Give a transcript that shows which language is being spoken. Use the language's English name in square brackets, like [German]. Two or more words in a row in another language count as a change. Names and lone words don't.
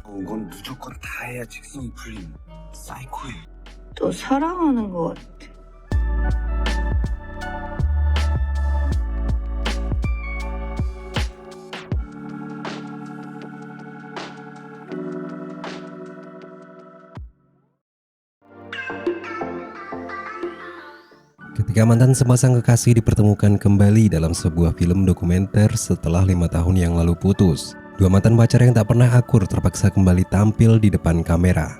[Korean] 건 무조건 다 해야 직성이 풀리는 사이코예요. 또 사랑하는 것 같아. [Indonesian] Ketika mantan sepasang kekasih dipertemukan kembali dalam sebuah film dokumenter setelah 5 tahun yang lalu putus, dua mantan pacar yang tak pernah akur terpaksa kembali tampil di depan kamera.